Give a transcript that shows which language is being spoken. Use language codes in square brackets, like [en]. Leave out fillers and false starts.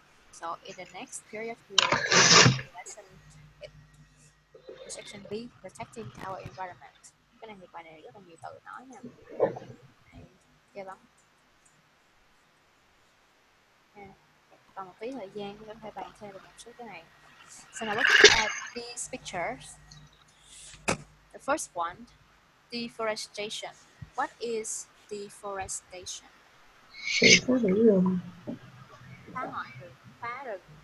[en] So in the next period we will lesson section B, protecting our environment. [vi] Cái này thì bài này rất là nhiều từ nói nha. Ghê lắm. Còn một tí thời gian chúng ta có thể bàn thêm về một số cái này. [en] So now look at these pictures. The first one, deforestation. What is deforestation? [vi] Sự phá hủy rừng. Phá hoại rừng, phá rừng.